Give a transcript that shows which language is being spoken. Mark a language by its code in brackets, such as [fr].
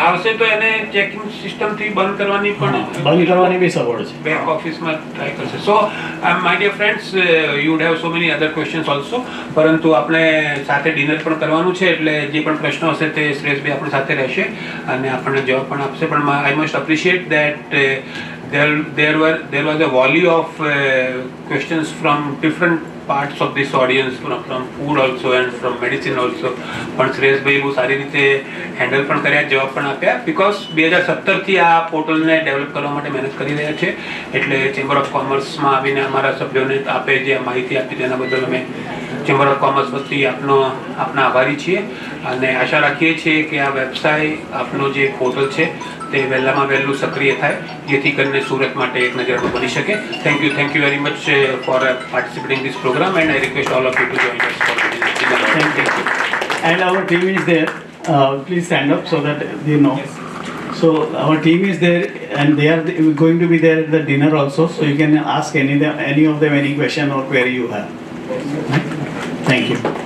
[gu] આવશે તો એને ચેકિંગ સિસ્ટમથી બંધ કરવાની પણ બંધ કરવાની બી સગવડ છે. બેક ઓફિસમાં ટ્રાય કરશે. [en] so my dear friends, you would have so many other questions also, [gu] પરંતુ આપણે સાથે ડિનર પણ કરવાનું છે, એટલે જે પણ પ્રશ્નો હશે તે શ્રેષભાઈ આપણી સાથે રહેશે અને આપણને જવાબ પણ આપશે. [en] પણ I must appreciate that there was a volley of questions from different parts of this audience, from food also and from medicine also. [gu] પણ શ્રેષભાઈ બહુ સારી રીતે હેન્ડલ પણ કર્યા, જવાબ પણ આપ્યા, બીકોઝ 2017થી આ પોર્ટલને ડેવલપ કરવા માટે મહેનત કરી રહ્યા છે. એટલે ચેમ્બર ઓફ કોમર્સમાં આવીને અમારા સભ્યોને આપે જે માહિતી આપી તેના બદલ અમે ચેમ્બર ઓફ કોમર્સ વતી આપના આભારી છીએ અને આશા રાખીએ છીએ કે આ વેબસાઇટ આપનું જે પોર્ટલ છે તે વહેલામાં વહેલું સક્રિય થાય, જેથી કરીને સુરત માટે એક નજરનું બની શકે. [en] Thank you very much for participating this program, and I request all of you to join us for the dinner. Thank you. And our team is there. Please stand up so that you know. So our team is there, and they are going to be there at the dinner also. So you can ask any of them any question or query you have. Thank you.